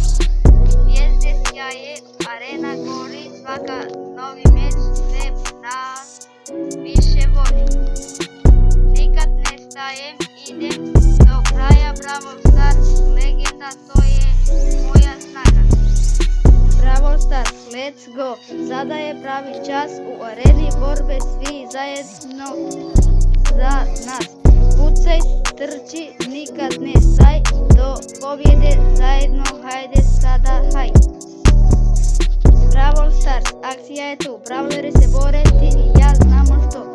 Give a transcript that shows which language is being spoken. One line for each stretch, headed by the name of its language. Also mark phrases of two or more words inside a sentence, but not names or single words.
Croatian: Zvijezde sjaje, arena gori, svaka novi meč sve nas više voli. Nikad ne stajem, idem do kraja. Brawl Stars legenda, to je moja snaga. Brawl Stars,
English: let's go,
Croatian: sada je pravi čas, u areni borbe svi zajedno za nas. Pucaj, trči, nikad ne staj, do pobjede zajedno, hajde sada haj. Brawl Stars, akcija je tu, brawleri se bore, ti i ja znamo što.